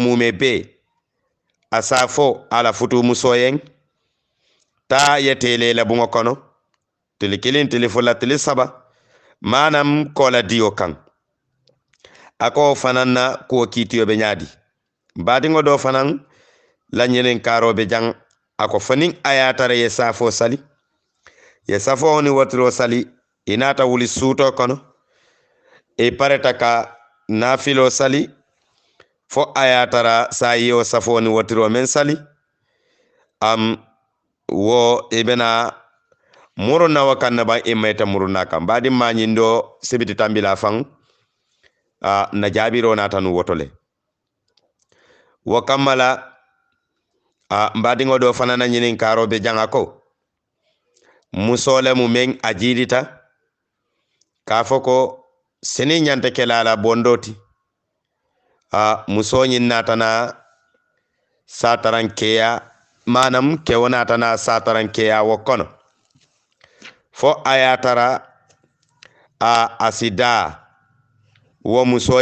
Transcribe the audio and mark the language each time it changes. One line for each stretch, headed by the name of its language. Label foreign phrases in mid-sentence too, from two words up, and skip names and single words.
Mandingo: mume be a safo ala futu musoyen ta yetele la buŋo kono tili kilin tili fula tili saba manam kola diyo kan ako fanan na kuwo kiitiyo be ñaadi badiŋo do fanan la ñinin karo be jaŋ ako fanin ayatara ye safo sali ye safo ni wotiro sali inata wuli suuto kono e pareta ka nafilo sali fo ayatara sa yiyo safo ni wotiro men sali wo ibena muruna wakanna ba imayta muruna kam badi mañindo sibiti tambila fan na jabiro natanu wotole wo kammala mbadiŋo do fanana ñinin karobe jaŋa ko musole mu meŋ a jiidita ka fo ko sini ñante kelala bondoti muso ñin natana satarankeya manam kewo natana satarankeya wo kono fo ayatara asida wo muso